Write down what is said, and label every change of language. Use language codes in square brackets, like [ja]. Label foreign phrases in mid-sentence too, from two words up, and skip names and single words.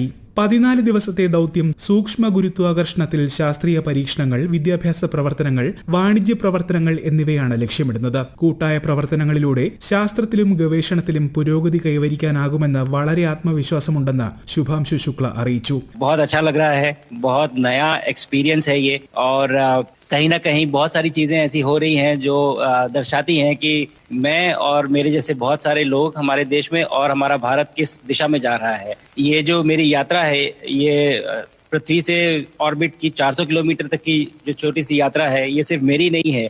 [ml] 14 ദിവസത്തെ ദൗത്യം സൂക്ഷ്മ ഗുരുത്വാകർഷണത്തിൽ ശാസ്ത്രീയ പരീക്ഷണങ്ങൾ, വിദ്യാഭ്യാസ പ്രവർത്തനങ്ങൾ, വാണിജ്യ പ്രവർത്തനങ്ങൾ എന്നിവയാണ് ലക്ഷ്യമിടുന്നത്. കൂട്ടായ പ്രവർത്തനങ്ങളിലൂടെ ശാസ്ത്രത്തിലും ഗവേഷണത്തിലും പുരോഗതി കൈവരിക്കാനാകുമെന്ന് വളരെ ആത്മവിശ്വാസമുണ്ടെന്ന് ശുഭാംശു ശുക്ല അറിയിച്ചു. [hi] बहुत अच्छा लग रहा है, बहुत नया एक्सपीरियंस है ये और कहीं ना कहीं बहुत सारी चीजें ऐसी हो रही हैं जो दर्शाती हैं कि मैं और मेरे जैसे बहुत सारे लोग हमारे देश में और हमारा भारत किस दिशा में जा रहा है। ये जो मेरी यात्रा है, ये पृथ्वी से ऑर्बिट की 400 किलोमीटर तक की जो छोटी सी यात्रा है, ये सिर्फ मेरी नहीं है।